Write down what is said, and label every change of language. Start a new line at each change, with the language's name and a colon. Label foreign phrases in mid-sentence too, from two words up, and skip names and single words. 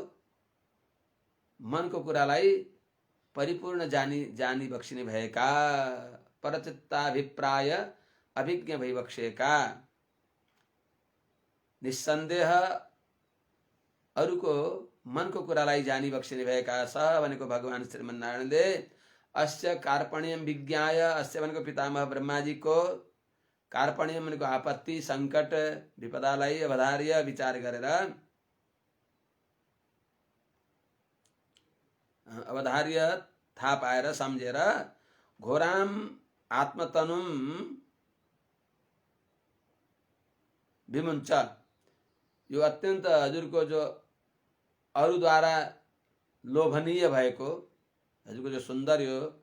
Nepali: मनको कुरालाई परिपूर्ण जानी बक्सिने भएका, परचित्ताभिप्राय अभिज्ञ भइबक्सेका, निस्सन्देह अरूको मनको कुरालाई जानी बक्सिने भएका स भनेको भगवान श्रीमन्नारायणले
Sanskrit: अस्य कार्पण्यम विज्ञाय,
Nepali: अस्य भनेको पितामह ब्रह्माजीको, कार्पण्यम भनेको आपत्ति संकट विपदालाई अवधार्य विचार गरेर, अवधार्य थाहा पाएर सम्झेर
Sanskrit: घोराम आत्मतनुम विमुञ्च,
Nepali: यो अत्यन्त हजुरको जो अरूद्वारा लोभनीय भएको, हजुरको जो सुन्दर यो